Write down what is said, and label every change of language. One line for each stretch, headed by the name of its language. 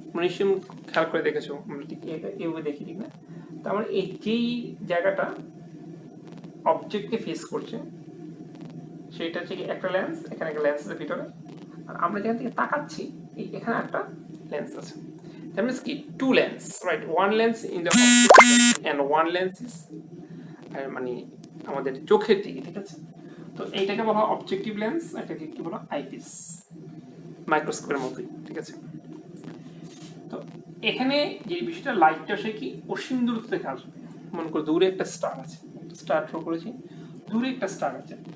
Bangla: নিশ্চয়ই খেয়াল করে দেখেছো, আমরা ঠিক এইভাবে দেখি, ঠিক না? তার মানে এই যেই জায়গাটা অবজেক্টকে ফেস করছে সেটা হচ্ছে কি একটা লেন্স, এখানে একটা লেন্স আছে ভিতরে, আর আমরা যেখান থেকে তাকাচ্ছি এখানে একটা লেন্স আছে।
English: That means কি two lens, right? One lens in the object and one lens is
Bangla: মানে আমাদের চোখের দিকে, ঠিক আছে। তো এইটাকে বলা হয় অবজেক্টিভ লেন্স, এটাকে কি বলা হয় আইপিস, মাইক্রোস্কোপের মতোই, ঠিক আছে। তো এখানে যে বিষয়টা, লাইটটা সে কি অসীম দূরত্ব থেকে আসবে। মনে করো দূরে একটা স্টার আছে, স্টার ড্র করেছি, দূরে একটা স্টার আছে।